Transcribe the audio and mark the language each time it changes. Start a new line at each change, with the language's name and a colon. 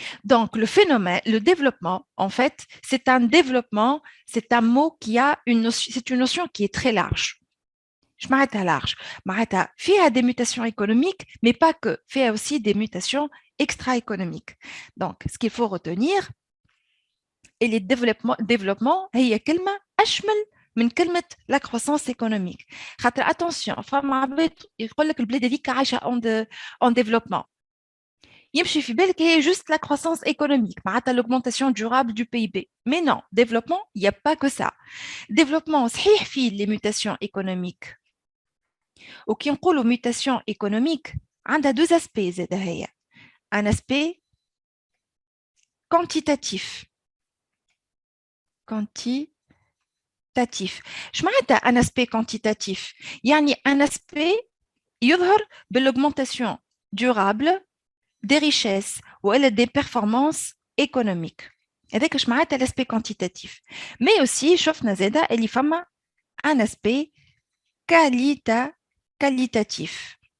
French: Donc, le phénomène, le développement, en fait, c'est un développement, c'est un mot qui a c'est une notion qui est très large. Je m'arrête à large. M'arrête à faire des mutations économiques, mais pas que, faire aussi des mutations extra-économiques. Donc, ce qu'il faut retenir, et les développements, il y a
Arabic: كلمة أشمل من كلمة
French: la croissance économique. Attention,
Arabic: فما عباد يقول لك البلاد هذيك عايشة en développement. يمشي في بالك هي
French: juste la croissance économique,
Arabic: معناتها
French: l'augmentation durable du PIB. Mais non, développement, il n'y a pas que ça. Développement,
Arabic: صحيح فيه
French: les mutations économiques.
Arabic: وكي نقولوا
French: mutation économique
Arabic: عندها
French: deux aspects
Arabic: زاده هي.
French: Un aspect quantitatif.
Arabic: اش معناتها
French: un aspect quantitatif؟
Arabic: يعني
French: un aspect
Arabic: يظهر
French: بالاugmentation durable des richesses
Arabic: ولا
French: des performances économiques.
Arabic: هذاك اش معناتها
French: l'aspect quantitatif. Mais aussi
Arabic: شفنا زاده اللي فما
French: un aspect qualitatif.